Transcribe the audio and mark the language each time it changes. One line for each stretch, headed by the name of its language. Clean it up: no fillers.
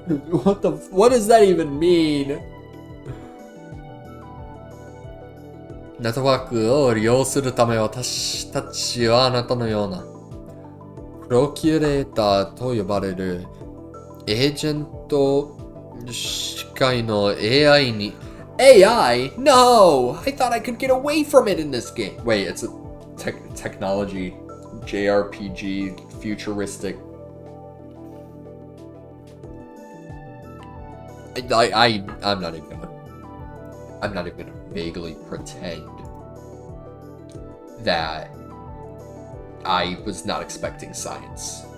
English: What does that even mean?
Japanese: ネットワークを利用するため私たちはあなたのようなプロキュレーターと呼ばれるエージェント視界の AI に AI?
English: No! I thought I could get away from it in this game. Wait, it's a technology, JRPG, futuristic I'm not even gonna vaguely pretend that I was not expecting science.